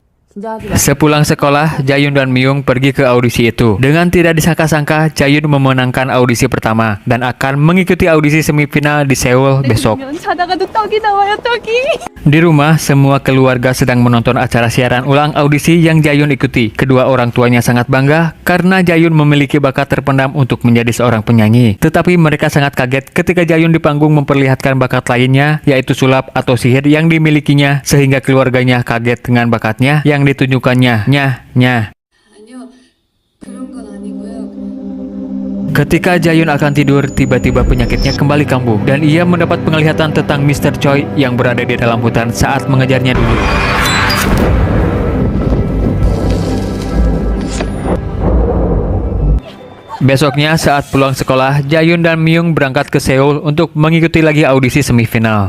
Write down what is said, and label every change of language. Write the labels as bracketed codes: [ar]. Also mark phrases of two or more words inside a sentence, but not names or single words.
[ko] 긴장하지 마. [id] Sepulang sekolah, Jayun dan Myung pergi ke audisi itu. Dengan tidak disangka-sangka, Jayun memenangkan audisi pertama dan akan mengikuti audisi semifinal di Seoul besok. [ko] 자다가도 떡이 나와요, 떡이. [id] Di rumah, semua keluarga sedang menonton acara siaran ulang audisi yang Jayun ikuti. Kedua orang tuanya sangat bangga karena Jayun memiliki bakat terpendam untuk menjadi seorang penyanyi. Tetapi mereka sangat kaget ketika Jayun di panggung memperlihatkan bakat lainnya, yaitu sulap atau sihir yang dimilikinya, sehingga keluarganya kaget dengan bakatnya yang ditunjukkannya. [ko] 아니요, 그런 건 아니고요. [id] Ketika Jayun akan tidur, tiba-tiba penyakitnya kembali kambuh dan ia mendapat penglihatan tentang Mr. Choi yang berada di dalam hutan saat mengejarnya dulu. Besoknya saat pulang sekolah, Jayun dan Myung berangkat ke Seoul untuk mengikuti lagi audisi semifinal.